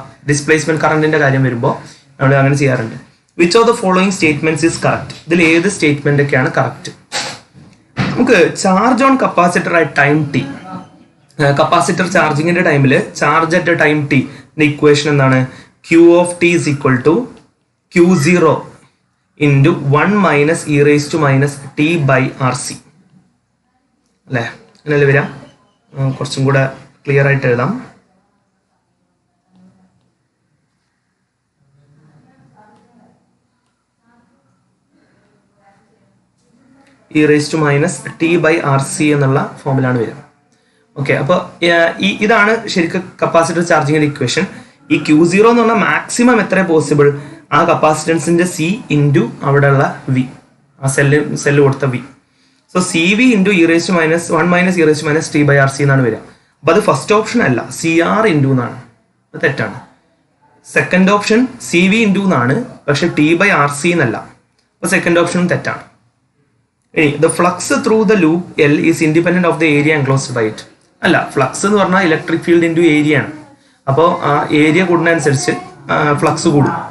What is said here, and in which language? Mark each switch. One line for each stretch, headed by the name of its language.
Malayalam: Displacement കറണ്ടിന്റെ കാര്യം വരുമ്പോൾ നമ്മൾ അങ്ങനെ ചെയ്യാറുണ്ട്.
English: Which of the following statements is correct?
Malayalam: ഇതിൽ ഏത് സ്റ്റേറ്റ്മെന്റ് ഒക്കെയാണ് കറക്റ്റ്? നമുക്ക് charge on capacitor at time T, capacitor ചാർജിങ്ങിന്റെ ടൈമിൽ charge at time T equation എന്താണ്?
English: Q of t is equal to Q0 into 1 minus e raised to minus t by RC
Malayalam: അല്ലേ? അങ്ങനെയല്ലേ വരാം? കുറച്ചും കൂടെ ക്ലിയർ ആയിട്ട് എഴുതാം. e raised to minus t by RC എന്നുള്ള ഫോമിലാണ് വരിക. ഓക്കെ, അപ്പോൾ ഇതാണ് ശരിക്കും കപ്പാസിറ്റർ ചാർജിങ്ങിന്റെ ഇക്വേഷൻ. ഈ Q0 എന്ന് പറഞ്ഞാൽ മാക്സിമം എത്ര പോസിബിൾ ആ കപ്പാസിറ്റൻസിന്റെ C ഇൻറ്റു അവിടെയുള്ള V, ആ സെല്ല് കൊടുത്ത V. So CV into e raised to minus 1 minus e raised to minus t by RC എന്നാണ് വരിക. അപ്പോൾ അത് ഫസ്റ്റ് ഓപ്ഷൻ അല്ല, CR ഇൻറ്റു എന്നാണ്. അത് തെറ്റാണ്. സെക്കൻഡ് ഓപ്ഷൻ CV ഇൻറ്റു എന്നാണ്, പക്ഷെ t by RC എന്നല്ല. അപ്പോൾ സെക്കൻഡ് ഓപ്ഷനും തെറ്റാണ്. ഇനി
English: The flux through the loop L is independent of the area enclosed by it.
Malayalam: അല്ല, ഫ്ലക്സ് എന്ന് പറഞ്ഞാൽ ഇലക്ട്രിക് ഫീൽഡ് ഇൻറ്റു ഏരിയ ആണ്. അപ്പോൾ ആ ഏരിയ കൂടുന്നതനുസരിച്ച് ഫ്ലക്സ് കൂടും.